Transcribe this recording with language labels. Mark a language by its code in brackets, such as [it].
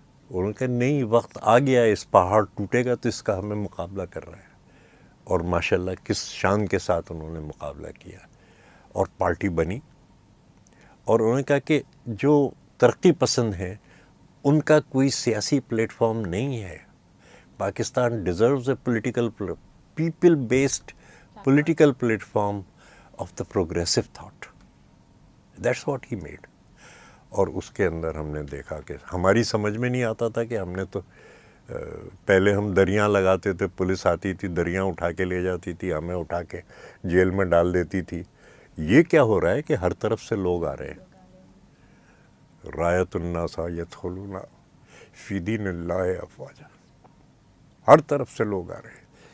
[ur] انہوں نے کہا نہیں، وقت آ گیا، اس پہاڑ ٹوٹے گا تو اس کا ہمیں مقابلہ کر رہا ہے. اور ماشاءاللہ کس شان کے ساتھ انہوں نے مقابلہ کیا اور پارٹی بنی. اور انہوں نے کہا کہ جو ترقی پسند ہیں ان کا کوئی سیاسی پلیٹ فارم نہیں ہے. [en] Pakistan deserves a political people based political platform of the progressive thought. That's what he made. [ur] اور اس کے اندر ہم نے دیکھا کہ ہماری سمجھ میں نہیں آتا تھا کہ ہم نے تو پہلے ہم دریاں لگاتے تھے، پولیس آتی تھی، دریاں اٹھا کے لے جاتی تھی، ہمیں اٹھا کے جیل میں ڈال دیتی تھی. یہ کیا ہو رہا ہے کہ ہر طرف سے لوگ آ رہے ہیں. [ar] رایت الناس یدخلون فی دین اللہ افواجا، [ur] ہر طرف سے لوگ آ رہے ہیں.